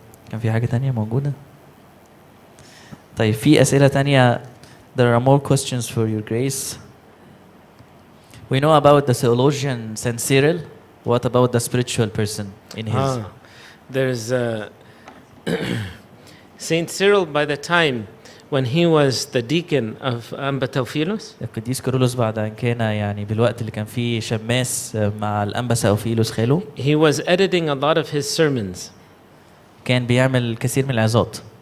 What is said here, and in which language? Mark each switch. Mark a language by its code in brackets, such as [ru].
[ar] كان في حاجة تانية موجودة؟ طيب في أسئلة تانية. [en] There are more questions for your grace. We know about the theologian Saint Cyril. What about the spiritual person in his? There's Saint Cyril by the time when he was the deacon of Anba Theophilus. [ar] القديس كيرلس بعد أن كان يعني بالوقت اللي كان فيه شماس مع الأنبا ثيوفيلوس خاله. [en] He was editing a lot of his sermons. [ar] كان بيعمل الكثير من العظات.